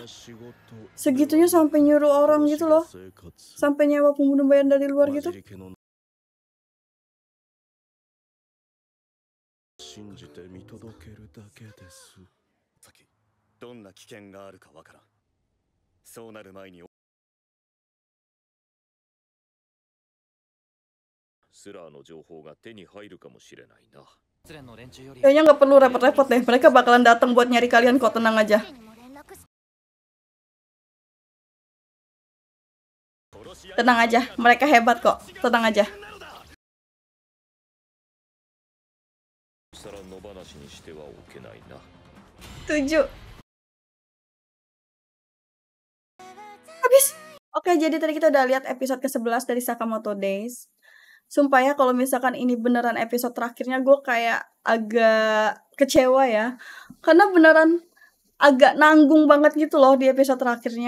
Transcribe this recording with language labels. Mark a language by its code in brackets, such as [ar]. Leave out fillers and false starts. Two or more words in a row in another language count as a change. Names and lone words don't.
[id] Segitunya sampai nyuruh orang gitu loh. Sampai nyewa pembunuh bayaran dari luar gitu. [ja] 信じて見届けるだけです。先、どんな危険があるかわからん。そうなる前にスラーの情報が手に入るかもしれないな。 [id] Kayaknya nggak perlu repot-repot deh. Mereka bakalan datang buat nyari kalian kok, tenang aja. [ja] にも連絡し [id] Tenang aja, mereka hebat kok. Tenang aja. [ja] さら野放しにしてはおけないな。 [id] Setuju. Habis. Oke, jadi tadi kita udah lihat episode ke-11 dari Sakamoto Days. Sumpah ya, kalau misalkan ini beneran episode terakhirnya, gue kayak agak kecewa ya. Karena beneran agak nanggung banget gitu loh di episode terakhirnya.